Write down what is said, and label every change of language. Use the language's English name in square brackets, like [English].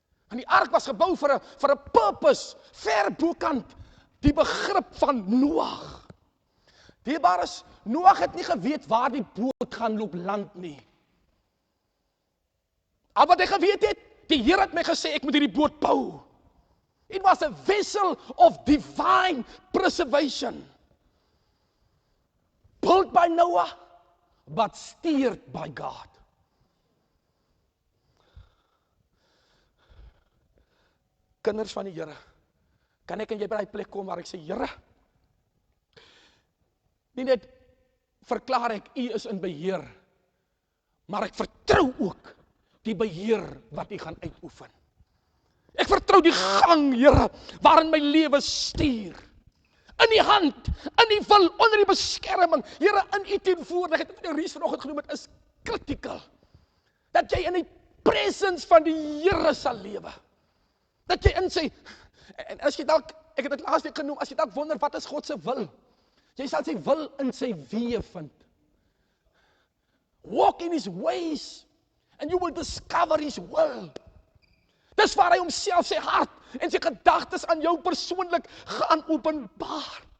[Afrikaans] En die ark was gebou vir 'n purpose, ver bokant die begrip van Noag. Dierbaar is, Noag het nie geweet waar die boot gaan loop land nie. Al wat hy geweet het, die Here het my gesê, ek moet hierdie boot bou. [English] It was a vessel of divine preservation. Built by Noah, but steered by God. [Afrikaans] Kinders van die Here, kan ek en jy by die plek kom waar ek sê, Here, nie net verklaar ek, U is in beheer, maar ek vertrou ook die beheer wat U gaan uitoefen. Ek vertrou die gang, Here, waarin my lewe stuur. In die hand, in die wil, onder die beskerming. Here, in U teenwoordigheid, wat Ries vanoggend genoem het, is critical. Dat jy in die presence van die Here sal lewe. Dat jy in sy, en as jy dalk, ek het dit laasweek genoem, as jy dalk wonder, wat is God se wil? Jy sal sy wil in sy weë vind. [English] Walk in His ways, and you will discover His will. [Afrikaans] Dis waar hy homself, sy hart en sy gedagtes aan jou persoonlik gaan openbaar.